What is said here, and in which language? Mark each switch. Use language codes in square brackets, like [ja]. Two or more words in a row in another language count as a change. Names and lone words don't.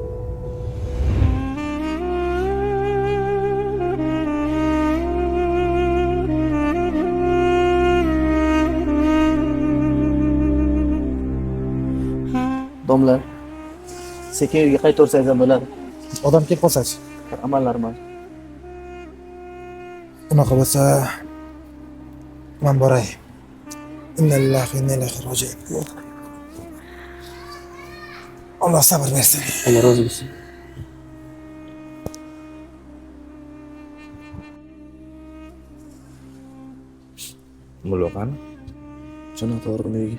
[uz] Domla, sekin uyga qaytaversangiz ham bo'ladi. Odam kelib qolsa-chi? Amallarim bor. Unaqa bo'lsa, men boray. [ar] إنا لله وإنا إليه راجعون. [uz] Alloh sabr bersin. Alloh rozi bo'lsin. Mulla qani? Janob o'g'lim uyga.